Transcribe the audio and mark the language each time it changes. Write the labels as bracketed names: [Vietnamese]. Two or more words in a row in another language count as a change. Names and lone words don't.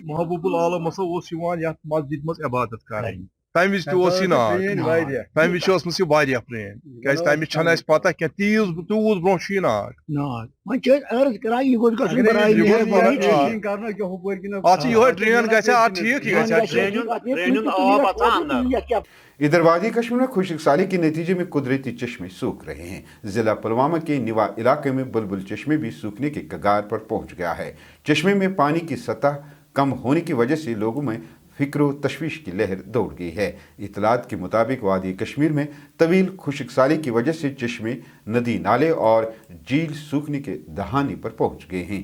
[Kashmiri] محبوب العالم ہسا اوس یِوان یتھ مسجد منٛز عبادت کرٕنۍ تمہِ وِزِ تہِ اوس یہِ ناگ تمہِ وِزِ چھِ ٲسمٕژ یہِ واریاہ پرٛٲنۍ کیازِ تمہِ وِزِ چھنہٕ اَسہِ پتہ کینٛہہ تیوٗت برونٛہہ چھُ یہِ ناگ ناگ وۄنۍ چھِ أسۍ عرض کران یہِ گوٚژھ گژھُن برایہِ اتھ چھِ یِہوے ڈرین گژھِ ہا اتھ ٹھیٖک یہِ گژھِ ہا [Urdu] ادھر وادی کشمیر میں خشک سالی کے نتیجے میں قدرتی چشمے سوکھ رہے ہیں. ضلع پلوامہ کے نیوا علاقے میں بلبل چشمے بھی سوکھنے کے کگار پر پہنچ گیا ہے. چشمے میں پانی کی سطح کم ہونے کی وجہ سے لوگوں میں فکر تشویش کی لہر دوڑ گئی ہے. اطلاعات کے مطابق وادی کشمیر میں طویل خشک سالی کی وجہ سے چشمے، ندی نالے اور جھیل سوکھنے کے دہانے پر پہنچ گئے ہیں.